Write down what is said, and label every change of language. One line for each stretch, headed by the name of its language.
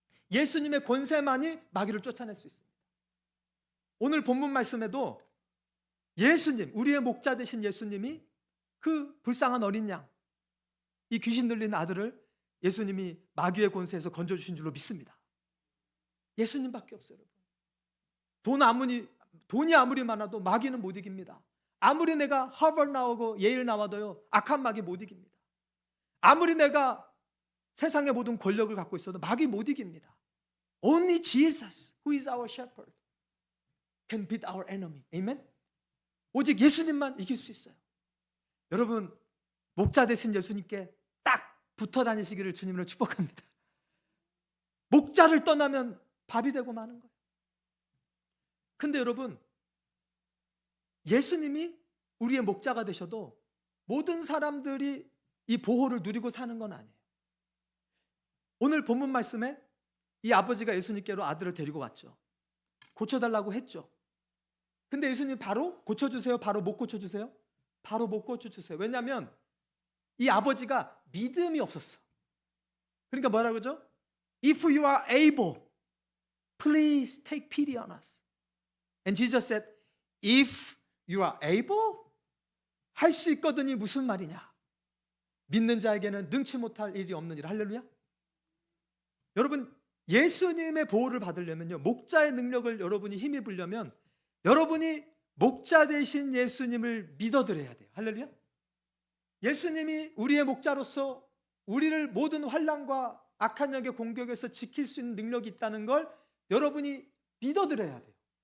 Korean: 예수님의 권세만이 마귀를 쫓아낼 수 있습니다. 오늘 본문 말씀에도 예수님, 우리의 목자 되신 예수님이 그 불쌍한 어린 양, 이 귀신 들린 아들을 예수님이 마귀의 권세에서 건져주신 줄로 믿습니다. 예수님밖에 없어요. 여러분, 돈이 아무리 많아도 마귀는 못 이깁니다. 아무리 내가 하버드 나오고 예일 나와도요 악한 마귀 못 이깁니다. 아무리 내가 세상의 모든 권력을 갖고 있어도 마귀 못 이깁니다.
English: Only Jesus, who is our shepherd, can beat our enemy. Amen?
Korean: 오직 예수님만 이길 수 있어요. 여러분, 목자 되신 예수님께 딱 붙어 다니시기를 주님으로 축복합니다. 목자를 떠나면 밥이 되고 마는 거예요. 근데 여러분, 예수님이 우리의 목자가 되셔도 모든 사람들이 이 보호를 누리고 사는 건 아니에요. 오늘 본문 말씀에 이 아버지가 예수님께로 아들을 데리고 왔죠. 고쳐달라고 했죠. 근데 예수님 바로 고쳐주세요? 바로 못 고쳐주세요? 바로 못 고쳐주세요. 왜냐하면 이 아버지가 믿음이 없었어. 그러니까 뭐라고 그러죠?
English: If you are able, please take pity on us. And Jesus said, if you are able,
Korean: 할 수 있거든이 무슨 말이냐? 믿는 자에게는 능치 못할 일이 없는 일. 할렐루야. 여러분, 예수님의 보호를 받으려면요, 목자의 능력을 여러분이 힘입으려면 여러분이 목자 되신 예수님을 믿어드려야 돼요. 할렐루야. 예수님이 우리의 목자로서 우리를 모든 환난과 악한 영의 공격에서 지킬 수 있는 능력이 있다는 걸 여러분이 믿어드려야 돼요.